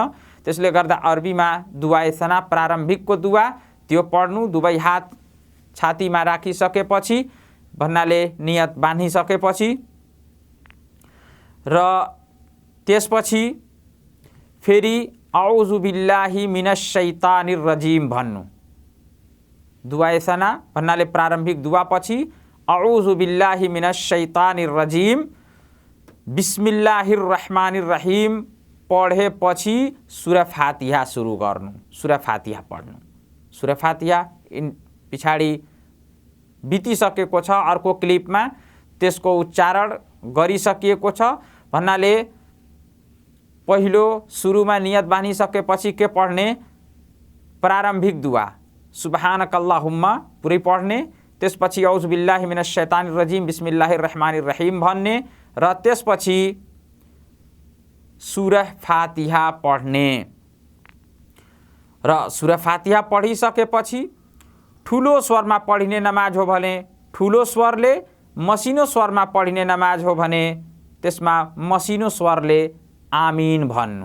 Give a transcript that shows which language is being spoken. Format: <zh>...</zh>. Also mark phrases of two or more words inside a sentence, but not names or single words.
<ne>त्यसले गर्दा अरबीमा दुआए सना प्रारम्भिकको दुआ त्यो पढ्नु, दुवै हात छातीमा राखिसकेपछि भन्नाले नियत बाँधिसकेपछि र त्यसपछि फेरि</ne> <ar>أعوذ بالله من الشيطان الرجيم</ar> <ne>भन्नु। दुआए सना भन्नाले प्रारम्भिक दुआपछि</ne> <ar>أعوذ بالله من الشيطان الرجيم بسم الله الرحمن الرحيم</ar> <ne>पढेपछि सुरा फातिहा सुरु गर्नु, सुरा फातिहा पढ्नु। सुरा फातिहा पछाडि बितिसकेको छ, अर्को क्लिपमा त्यसको उच्चारण गरिसकिएको छ भन्नाले पहिलो सुरुमा नियत बाँधिसकेपछि के पढ्ने, प्रारम्भिक दुआ सुबहानकल्लाहुम्मा पुरै पढ्ने, त्यसपछि</ne> <ar>أعوذ بالله من الشيطان الرجيم بسم الله الرحمن الرحيم</ar> <ne>भन्ने र त्यसपछि सुरा फातिहा पढ्ने र सुरा फातिहा पढिसकेपछि ठुलो स्वरमा पढिने नमाज हो भने ठुलो स्वरले, मसिनो स्वरमा पढिने नमाज हो भने त्यसमा मसिनो स्वरले आमीन भन्नु।</ne>